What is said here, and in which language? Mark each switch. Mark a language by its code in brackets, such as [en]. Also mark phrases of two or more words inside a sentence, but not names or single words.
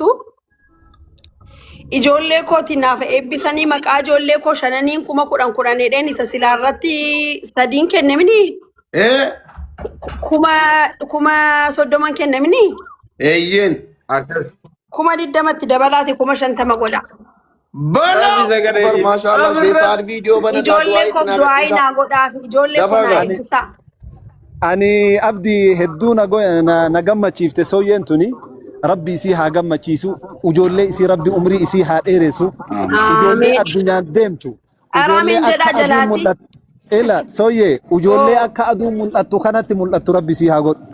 [om] Ijoollee kooti naaf eebbisanii maqaa ijoollee koo 5,010 jedheen isa silaa irratti sadiin kennamini. Kuma 30 kennamini. Eeyyeen. 20 dabalaate 50 godha. Bala. [ar] Masha Allah [om] sheesaan viidiyoo bana Ijoollee koo du'aayi naa godhaaf ijoollee koo naa eebbisa. ani abdi hedduu na gammachiifte sooyyeen tuni rabbi isii haa gammachiisu ijoollee isii rabbi umrii isii haa dheeressu ijoollee addunyaan deemtu ijoollee akka aduu mul'atu ila sooyyee ijoollee akka aduu mul'atu kanatti mul'atu rabbi isii haa godhu